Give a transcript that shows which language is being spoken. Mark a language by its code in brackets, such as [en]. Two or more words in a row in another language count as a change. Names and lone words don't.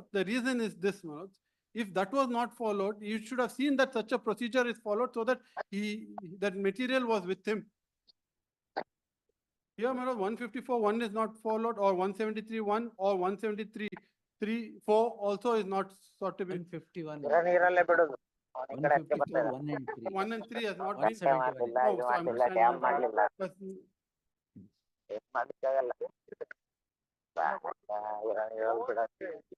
[en] The reason is this, my lord. If that was not followed, you should have seen that such a procedure is followed so that that material was with him. Here, my lord, 154(1) is not followed, or 173(1) or 173(3)(4) also is not sought to be. 151. [kn] ನೀರಲ್ಲೇ ಬಿಡುದು. [en] 154, 1 and 3. 1 and 3 has not been. 171. [kn] ಮಾಡ್ಲಿಲ್ಲ, ಇದು ಮಾಡ್ಲಿಲ್ಲ, ಡ್ಯಾಮ್ ಮಾಡ್ಲಿಲ್ಲ. ಏನ್ ಮಾಡ್ಲಿಕ್ಕಾಗಲ್ಲ. ನೀರಲ್ಲಿ ಬಿಡಕ್ಕೆ.